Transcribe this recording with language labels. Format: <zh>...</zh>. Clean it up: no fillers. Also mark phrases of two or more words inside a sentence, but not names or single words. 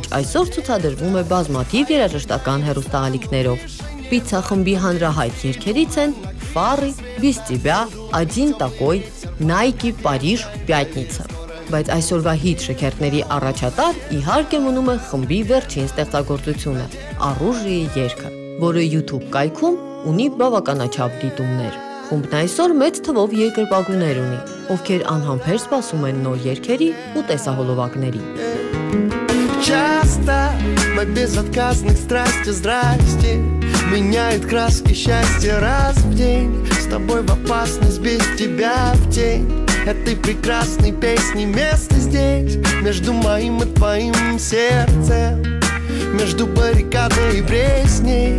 <hy>այսօր ցուցադրվում է բազմաթիվ երաժշտական հեռուստաալիքներով։ Պիցա խմբի հանրահայտ երգերից են Фары, Без тебя, Один такой, Nike, Париж, Пятница։ Բայց այսօրվա հիթ շքերթների առաջատար իհարկե մնում է խմբի վերջին ստեղծագործությունը՝ Առուժիի երգը, որը YouTube կայքում ունի բավականաչափ դիտումներ։ Խումբն այսօր մեծ թվով երկրպագուներ ունի, ովքեր անհամբեր սպասում են нոր երգերի ու տեսահոլովակների։</hy> <ru>Часто мы безотказных страсти, здрасте, меняет краски счастья раз в день. С тобой в опасность, без тебя в тень этой прекрасной песни место здесь, между моим и твоим сердцем, между баррикадой и пресней.</ru>